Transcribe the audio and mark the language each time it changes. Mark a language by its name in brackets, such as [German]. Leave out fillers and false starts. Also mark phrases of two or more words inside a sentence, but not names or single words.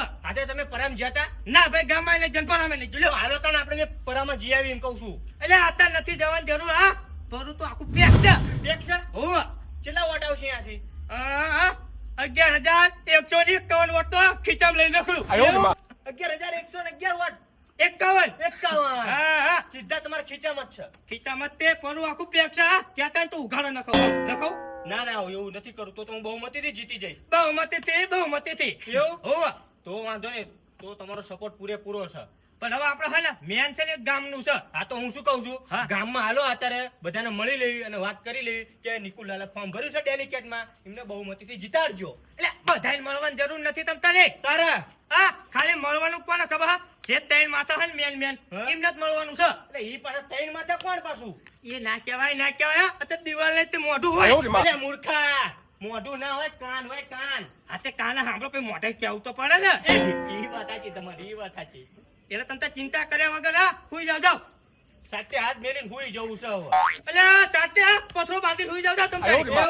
[Gujarati] આજે તમે પરામ જ્યાં તા? ના ભાઈ ગામમાં ને જનપરામે નહીં લ્યો, જોયો. હાલો તને આપણે પરામાં જી આવી એમ કહું છું. એટલે આતા નથી જવાની જરૂર હા. પરું તો આખું પેક છે. એક છે? હોવે. કેટલા વોટ આવશે અહીંયાથી? 11,151 વોટ તો ખીચામાં લઈને રખડું. [Chinese] 哎呦我的妈！ [Gujarati] 11,111 વોટ. 51. 51. હા હા સીધા તમારા ખીચામાં જ છે. ખીચામાં તે પરું આખું પેક છે હા. ત્યાં ત્યાં તો ઉઘાડો નખો નખો. ના ના એવું નથી કરું, તો હું બહુમતીથી જીતી જઈશ. બહુમતીથી એવું? હોવે. તો વાંધો નહીં, તો તમારો સપોર્ટ પૂરેપૂરો છે. પણ હવે આપણે હે ને મેન છે ને એક ગામનું છે. આ તો હું શું કહું છું, હા. ગામમાં હાલો અત્યારે બધાને મળી લઈ અને વાત કરી લઈ કે નિકુલલાલે ફોર્મ ભર્યું છે ડેલિકેટમાં, એમને બહુમતીથી જીતાડજો. એટલે બધાને મળવાની જરૂર નથી તમ તારે. તારા હા ખાલી મળવાનું કોને ખબર હા? જે ત્રણ માથા હોય ને મેન હા? એમને જ મળવાનું છે. એટલે ઈ પાછા ત્રણ માથે કોણ પાછું? એ ના કહેવાય હા. અત્યારે દિવાલ ને તે મોઢું [Chinese] 哎呦我 [Gujarati] હોય. [Chinese] 的妈！ [Gujarati] અરે મૂર્ખા, મોઢું ના હોય, કાન હોય, કાન. આ તે કાને સાંભળો પછી મોઢે કહેવું તો પડે ને. ઈ વાત સાચી તમારી, ઈ વાત સાચી. એટલે તમે તાર ચિંતા કર્યા વગર હા હુઈ જાવ. સાચે હાથ મેલીને હુઈ જવું છે હવે. એટલે આ સાથે આ પથરો બાંધીને હુઈ જાવ તમે આયો રે બા.